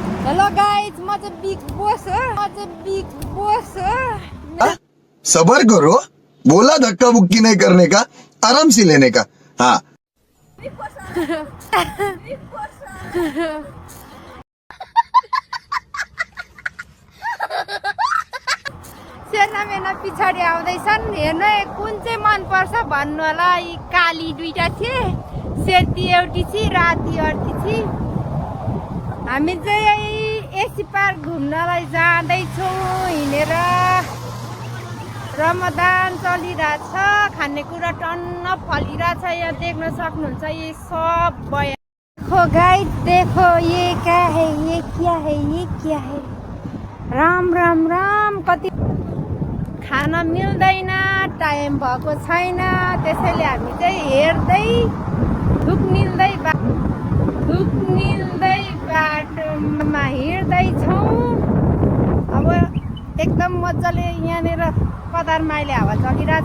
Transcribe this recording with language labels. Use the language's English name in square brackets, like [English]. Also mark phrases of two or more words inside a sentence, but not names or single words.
[English] hello guys, [Nepali] म चाहिँ बिग बोस हो। [Hindi] सबर करो, बोला धक्का बुक्की नहीं करने का, आराम से लेने का। हाँ [Nepali] सेना मेना पछाडि आउँदैछन्। हेर्नु है, कुन चाहिँ मन पर्छ भन्नु होला। यी काली दुईटा थिए, सेती एउटी छि, राती अर्की छि। हामी चाहिँ एसी पार्क घुम्नलाई जाँदैछौँ हिँडेर। रमदान चलिरहेछ, खानेकुरा टन्न फलिरहेछ। यहाँ देख्न सक्नुहुन्छ [Hindi] ये सब बया। देखो गाइस, देखो ये क्या है, ये क्या है, ये क्या है। राम राम राम। [Nepali] कति खान मिल्दैन, टाइम भएको छैन, त्यसैले हामी चाहिँ हेर्दै धुप निल्दै बाटोमा हिँड्दैछौँ। अब एकदम मजाले यहाँनिर कदार माइले हावा चलिरहेछ।